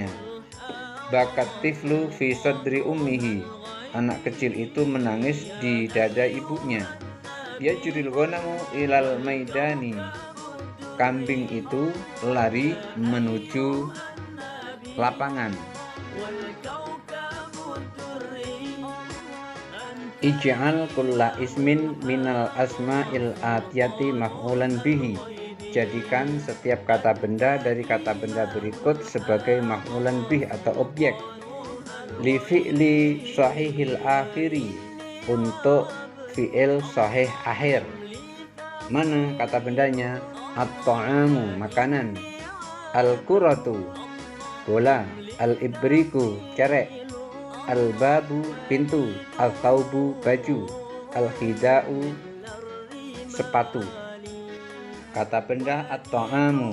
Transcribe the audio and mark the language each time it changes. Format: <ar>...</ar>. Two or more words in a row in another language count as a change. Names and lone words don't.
<ar>بكى الطفل في صدر أمه,</ar> <id>anak kecil itu menangis di dada ibunya.</id> <ar>يجري الغنم إلى الميدان,</ar> <id>kambing itu lari menuju lapangan.</id> <ar>اجعل كل اسم من الأسماء الآتية مفعولا به,</ar> <id>jadikan setiap kata benda dari kata benda berikut sebagai</id> <ar>مفعولا به</ar> <id>atau objek.</id> <ar>للفعل الصحيح الآخر,</ar> <id>untuk fi'il sahih akhir. Mana kata bendanya? At-ta'amu makanan, al-kuratu bola, al-ibriku cerek, al-babu pintu, al-thawbu baju, al-khida'u sepatu. Kata benda at-ta'amu.</id>